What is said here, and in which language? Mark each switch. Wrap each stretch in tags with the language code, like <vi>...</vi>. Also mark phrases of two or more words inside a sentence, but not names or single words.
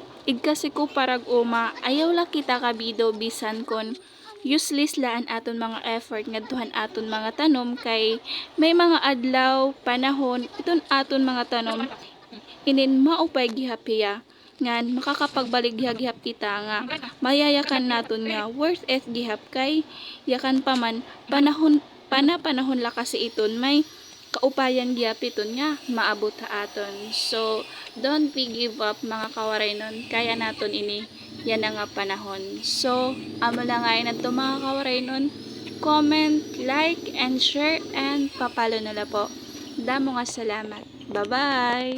<war>igkasi ko parag uma ayaw la kita kabido bisan kon useless laan aton mga effort ngadtuhan aton mga tanom kay may mga adlaw panahon iton aton mga tanom inin maupay gihapya ngan makakapagbalik gihap kita nga mayayakan naton nga</war> <en>worth it</en> <war>gihap kay yakan paman panahon la kasi iton may kaupayan gihapiton nga maabot ha aton.</war> <en>So don't be give up</en> <war>mga kawaraynon, kaya naton ini yan na nga panahon. So amo lang nga na to mga kawaraynon,</war> <en>comment, like and share and</en> <war>papalo na la po. Damo nga salamat.</war> <en>Bye bye.</en>